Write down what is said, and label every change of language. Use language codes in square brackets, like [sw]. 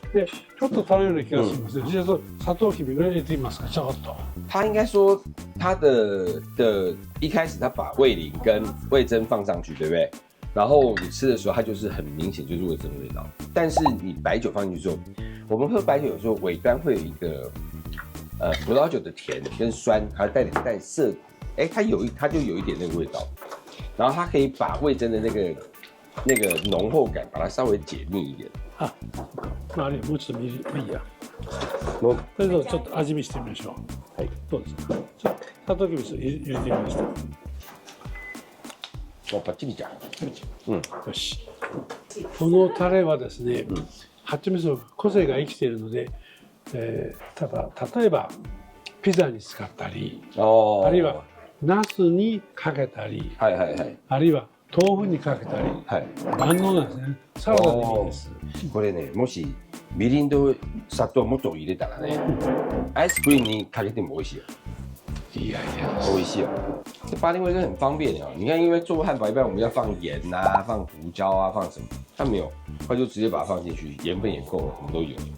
[ja] でちょっと足るような気がします。じゃあ砂糖きび入れてみますか？ちょっと。 [zh] 他应该说他的一开始他把味淋跟味噌放上去，对不对？然后你吃的时候，它就是很明显就是味噌的味道。但是你白酒放进去之后，我们喝白酒有时候尾端会有一个葡萄酒的甜跟酸，还带点涩苦。哎，它就有一点那个味道。然后它可以把味噌的那个浓厚感，把它稍微解腻一点。 [ja] あ、あれもうちょっといいや。もうそれではちょっと味見してみましょう。はい。どうですか？砂糖きび入れてみました。バッチリじゃん。よし。このタレはですね、八丁味噌の個性が生きているので、例えばピザに使ったり、あるいはナスにかけたり、あるいは豆腐にかけたりはい。万能なんですね。サラダでもいいです。これね、もしみりんと砂糖もっと入れたらね、アイスクリームにかけても美味しいよ，いやいや。美味しい哦。 [zh] 这八丁味真的很方便哦。你看，因为做汉堡一般我们要放盐啊、放胡椒啊、放什么，它没有，它就直接把它放进去，盐分也够了，什么都有。